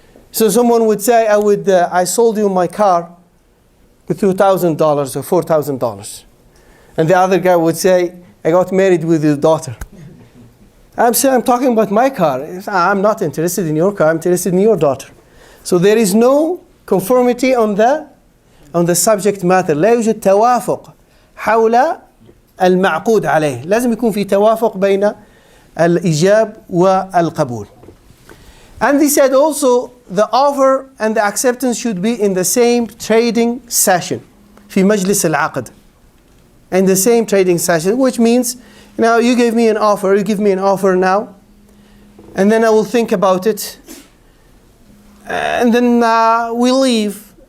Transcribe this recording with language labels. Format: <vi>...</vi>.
<en>So someone would say, I sold you my car with $2,000 or $4,000. And the other guy would say, I got married with your daughter. I'm talking about my car. I'm not interested in your car, I'm interested in your daughter. So there is no conformity on the subject matter.</en> <ar>لا يوجد توافق حول المعقود عليه. لازم يكون في توافق بين الإيجاب والقبول.</ar> <en>And they said also the offer and the acceptance should be in the same trading session.</en> <ar>في مجلس العقد.</ar> <en>In the same trading session, which means, you give me an offer now, and then I will think about it, and then we leave.</en>